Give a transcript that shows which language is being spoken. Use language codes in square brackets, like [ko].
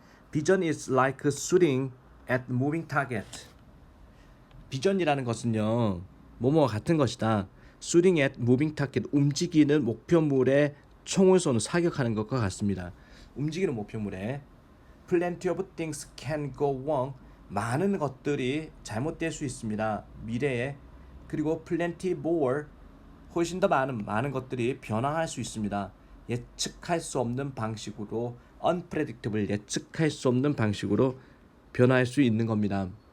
[en] Vision is like shooting at moving target. [ko] 비전이라는 것은요, 뭐뭐와 같은 것이다. [en] Shooting at moving target, [ko] 움직이는 목표물에 총을 쏘는, 사격하는 것과 같습니다. 움직이는 목표물에 [en] Plenty of things can go wrong. [ko] 많은 것들이 잘못될 수 있습니다. 미래에. 그리고 [en] plenty more, [ko] 훨씬 더 많은 것들이 변화할 수 있습니다. 예측할 수 없는 방식으로, unpredictable, 예측할 수 없는 방식으로 변화할 수 있는 겁니다.